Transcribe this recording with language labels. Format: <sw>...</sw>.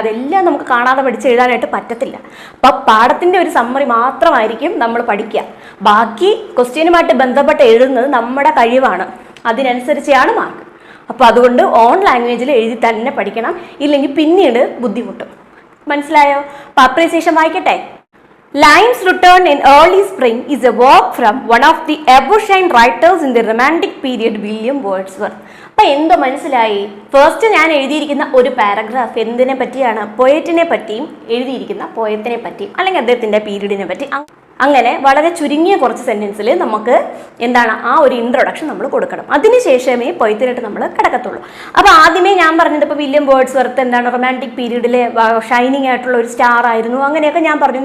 <ml>അതെല്ലാം നമുക്ക് കാണാതെ പഠിച്ച് എഴുതാനായിട്ട് പറ്റത്തില്ല. അപ്പം പാഠത്തിൻ്റെ ഒരു സമ്മറി മാത്രമായിരിക്കും നമ്മൾ പഠിക്കുക. ബാക്കി ക്വസ്റ്റ്യനുമായിട്ട് ബന്ധപ്പെട്ട് എഴുതുന്നത് നമ്മുടെ കഴിവാണ്, അതിനനുസരിച്ചാണ് മാർക്ക്. അപ്പോൾ അതുകൊണ്ട് ഓൺ ലാംഗ്വേജിൽ എഴുതി തന്നെ പഠിക്കണം, ഇല്ലെങ്കിൽ പിന്നീട് ബുദ്ധിമുട്ടും. മനസ്സിലായോ? അപ്പോൾ അപ്രീസിയേഷൻ വായിക്കട്ടെ.</ml> <en>Lines written in early spring is a work from one of the ever-shine writers in the romantic period, William Wordsworth.</en> <ml>അപ്പോൾ എന്തോ മനസ്സിലായി? ഫസ്റ്റ് ഞാൻ എഴുതിയിരിക്കുന്ന ഒരു പാരഗ്രാഫ് എന്തിനെ പറ്റിയാണ്? പോയറ്റിനെ പറ്റിയും എഴുതിയിരിക്കുന്ന പോയത്തിനെ പറ്റിയും അല്ലെങ്കിൽ അദ്ദേഹത്തിൻ്റെ പീരീഡിനെ പറ്റി. അങ്ങനെ വളരെ ചുരുങ്ങിയ കുറച്ച് സെൻറ്റൻസിൽ നമുക്ക് എന്താണ് ആ ഒരു ഇൻട്രൊഡക്ഷൻ നമ്മൾ കൊടുക്കണം. അതിനുശേഷമേ പൊയത്തിനായിട്ട് നമ്മൾ കിടക്കത്തുള്ളൂ. അപ്പോൾ ആദ്യമേ ഞാൻ പറഞ്ഞത് ഇപ്പോൾ വില്യം വേർഡ്സ്വർത്ത് എന്താണ് റൊമാൻറ്റിക് പീരീഡിലെ ഷൈനിങ് ആയിട്ടുള്ള ഒരു സ്റ്റാർ ആയിരുന്നു, അങ്ങനെയൊക്കെ ഞാൻ പറഞ്ഞു.</ml>